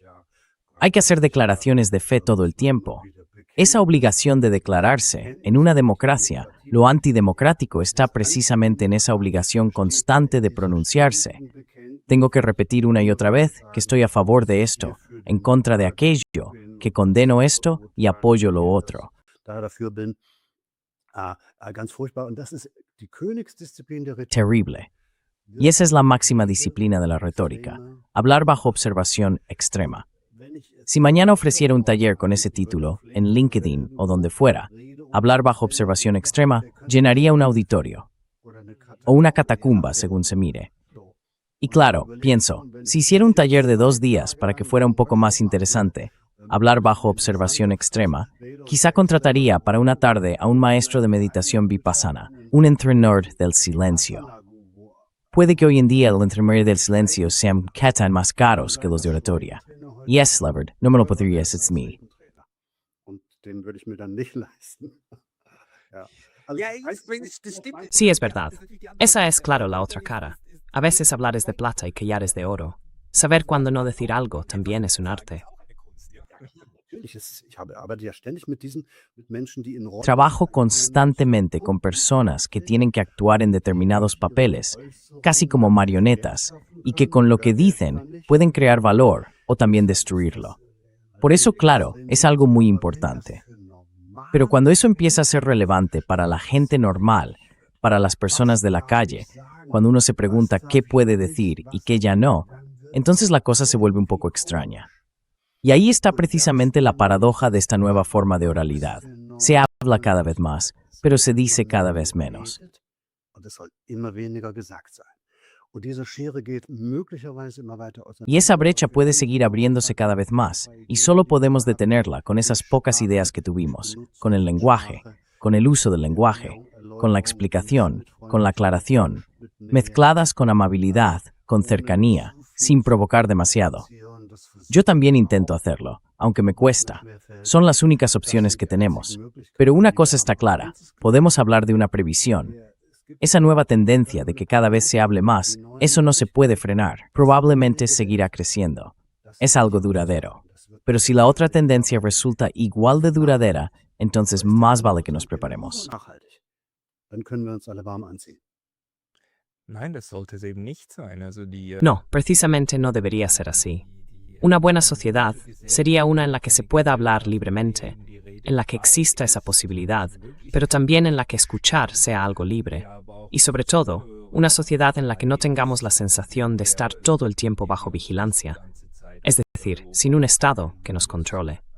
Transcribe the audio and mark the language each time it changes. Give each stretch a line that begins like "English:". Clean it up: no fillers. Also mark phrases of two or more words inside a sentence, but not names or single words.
Spanish: Hay que hacer declaraciones de fe todo el tiempo. Esa obligación de declararse, en una democracia, lo antidemocrático está precisamente en esa obligación constante de pronunciarse. Tengo que repetir una y otra vez que estoy a favor de esto, en contra de aquello, que condeno esto y apoyo lo otro.
German: Ganz furchtbar. Und das ist die Königsdisziplin der Rhetorik.
Spanish: Terrible. Y esa es la máxima disciplina de la retórica, hablar bajo observación extrema. Si mañana ofreciera un taller con ese título, en LinkedIn o donde fuera, hablar bajo observación extrema, llenaría un auditorio. O una catacumba, según se mire. Y claro, pienso, si hiciera un taller de 2 días para que fuera un poco más interesante, hablar bajo observación extrema, quizá contrataría para una tarde a un maestro de meditación vipassana, un entrenador del silencio. Puede que hoy en día el entrenador del silencio sean tan más caros que los de oratoria. Yes, Levered, no me lo podrías,
English: it's me.
German: Und den würde ich mir dann nicht leisten. Ja.
Spanish: Sí, es verdad. Esa es, claro, la otra cara. A veces hablar es de plata y callar es de oro. Saber cuándo no decir algo también es un arte.
German: Ich arbeite ja ständig mit Menschen, die in Rollen.
Spanish: Trabajo constantemente con personas que tienen que actuar en determinados papeles, casi como marionetas, y que con lo que dicen pueden crear valor o también destruirlo. Por eso, claro, es algo muy importante. Pero cuando eso empieza a ser relevante para la gente normal, para las personas de la calle, cuando uno se pregunta qué puede decir y qué ya no, entonces la cosa se vuelve un poco extraña. Y ahí está precisamente la paradoja de esta nueva forma de oralidad. Se habla cada vez más, pero se dice cada vez menos.
German: Und es soll immer weniger gesagt sein. Und diese Schere geht möglicherweise immer weiter auseinander.
Spanish: Y esa brecha puede seguir abriéndose cada vez más, y solo podemos detenerla con esas pocas ideas que tuvimos, con el lenguaje, con el uso del lenguaje, con la explicación, con la aclaración, mezcladas con amabilidad, con cercanía, sin provocar demasiado. Yo también intento hacerlo, aunque me cuesta. Son las únicas opciones que tenemos. Pero una cosa está clara, podemos hablar de una previsión. Esa nueva tendencia de que cada vez se hable más, eso no se puede frenar. Probablemente seguirá creciendo. Es algo duradero. Pero si la otra tendencia resulta igual de duradera, entonces más vale que nos preparemos.
German: Nachhaltig. Dann können wir uns alle warm anziehen. Nein, das sollte es eben nicht sein.
Spanish: No, precisamente no debería ser así. Una buena sociedad sería una en la que se pueda hablar libremente, en la que exista esa posibilidad, pero también en la que escuchar sea algo libre. Y sobre todo, una sociedad en la que no tengamos la sensación de estar todo el tiempo bajo vigilancia, es decir, sin un Estado que nos controle.